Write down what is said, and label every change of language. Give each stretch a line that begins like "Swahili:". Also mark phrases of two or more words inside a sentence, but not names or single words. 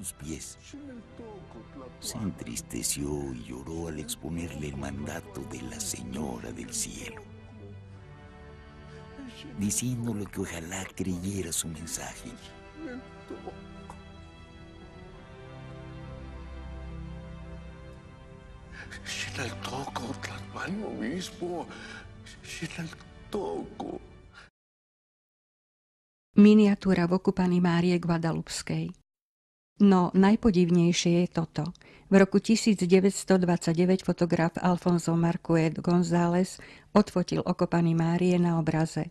Spanish: sus pies, se entristeció y lloró al exponerle el mandato de la Señora del Cielo, diciéndole que ojalá creyera su mensaje. Xinaltoco, Tlalpan, obispo, Xinaltoco.
Slovak: Miniatúra v Okupani Márie Guadalupskej. No najpodivnejšie je toto. V roku 1929 fotograf Alfonso Marcuet González odfotil Okopany Márie na obraze.